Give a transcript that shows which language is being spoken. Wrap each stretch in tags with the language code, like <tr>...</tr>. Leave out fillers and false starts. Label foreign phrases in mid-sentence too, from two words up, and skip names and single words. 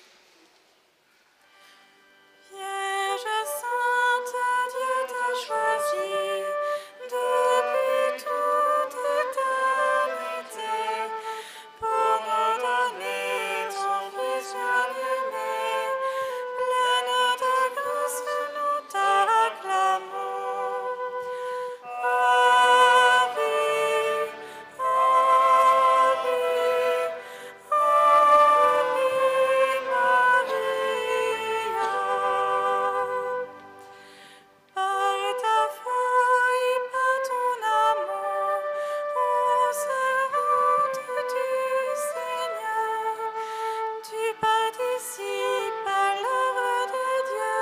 <fr>Vierge sainte, Dieu t'a choisi depuis toute éternité pour nous donner ton Fils bien-aimé. Pleine de grâce, nous t'acclamons.</fr> <la>Ave, Ave,</la> <fr>par ta foi et par ton amour, ô servante du Seigneur, tu participes à l'œuvre de Dieu.</fr>